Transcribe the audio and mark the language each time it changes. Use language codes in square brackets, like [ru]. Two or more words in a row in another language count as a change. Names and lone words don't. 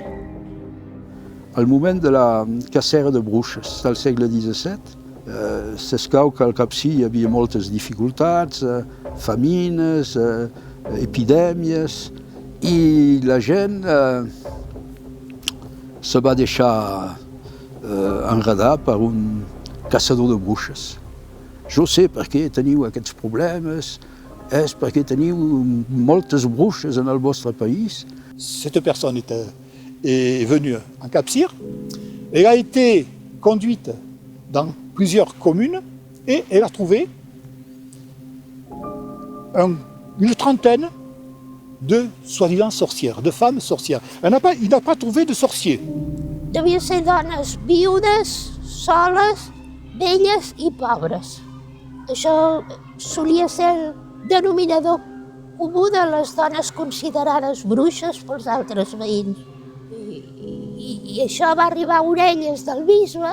[ca] Al moment de la cacera de bruixes del segle XVII, s'escau que al Capcir hi havia moltes dificultats, famines, epidèmies, i la gent se va deixar enredar per un caçador de bruixes. Jo sé per què teniu aquests problemes, és perquè teniu moltes bruixes en el vostre país. [fr] Cette personne est venue en Cap-Cyr. Elle a été conduite dans plusieurs communes et elle a trouvé une trentaine de soi-disant sorcières, de femmes sorcières. Il n'a pas trouvé de sorciers. [ca] Devien ser dones viudes, soles, velles i pobres. Això solia ser el denominador comú de les dones considerades bruixes pels altres veïns. I això va arribar a orelles del bisbe.